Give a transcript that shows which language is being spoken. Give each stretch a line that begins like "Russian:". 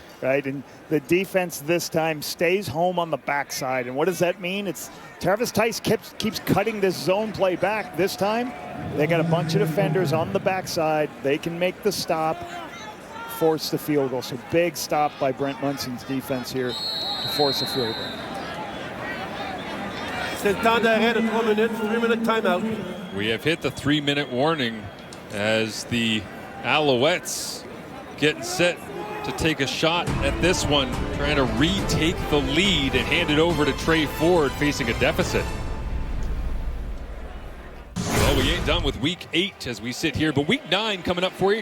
English: Right, and the defense this time stays home on the backside. And what does that mean? It's Travis Tice keeps cutting this zone play back. This time, they got a bunch of defenders on the backside. They can make the stop, force the field goal. So big stop by Brent Munson's defense here to force a field goal.
French: C'est le temps d'arrêt de 3 minutes,
English: 3-minute timeout. We have hit the 3-minute warning as the Alouettes getting set to take a shot at this one, trying to retake the lead and hand it over to Trey Ford facing a deficit. Well, we ain't done with week 8 as we sit here, but week 9 coming up for you.